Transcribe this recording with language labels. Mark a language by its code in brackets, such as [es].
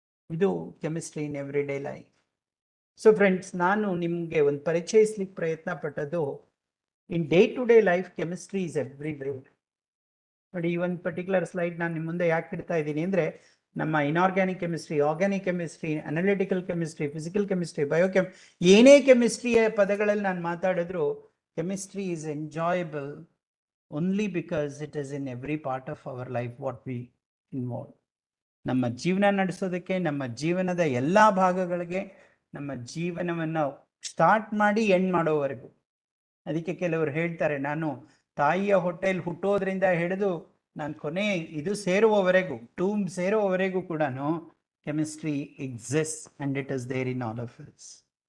[en] ಇದು chemistry in every day life. So friends, [kn] ನಾನು ನಿಮಗೆ ಒಂದು ಪರಿಚಯಿಸ್ಲಿಕ್ಕೆ ಪ್ರಯತ್ನ ಪಟ್ಟದ್ದು, [en] In day to day life chemistry is everywhere. [kn] ನೋಡಿ, ಈ ಒಂದು ಪರ್ಟಿಕ್ಯುಲರ್ ಸ್ಲೈಡ್ ನಾನು ನಿಮ್ಮ ಮುಂದೆ ಯಾಕೆ ಇಡ್ತಾ ಇದ್ದೀನಿ ಅಂದರೆ, ನಮ್ಮ inorganic chemistry, organic chemistry, analytical chemistry, physical chemistry, ಏನೇ ಕೆಮಿಸ್ಟ್ರಿಯ ಪದಗಳಲ್ಲಿ ನಾನು ಮಾತಾಡಿದ್ರು, [en] Chemistry is enjoyable only because it is in every part of our life what we involve. [kn] ನಮ್ಮ ಜೀವನ ನಡೆಸೋದಕ್ಕೆ, ನಮ್ಮ ಜೀವನದ ಎಲ್ಲ ಭಾಗಗಳಿಗೆ, ನಮ್ಮ ಜೀವನವನ್ನು ಸ್ಟಾರ್ಟ್ ಮಾಡಿ ಎಂಡ್ ಮಾಡೋವರೆಗೂ. ಅದಕ್ಕೆ ಕೆಲವರು ಹೇಳ್ತಾರೆ, ನಾನು ತಾಯಿಯ ಹೊಟ್ಟೆಯಲ್ಲಿ ಹುಟ್ಟೋದ್ರಿಂದ ಹಿಡಿದು ನಾನು ಕೊನೆ ಇದು ಸೇರುವವರೆಗೂ, ಟೂಮ್ ಸೇರುವವರೆಗೂ ಕೂಡ [en] Chemistry exist and it is there in all of us.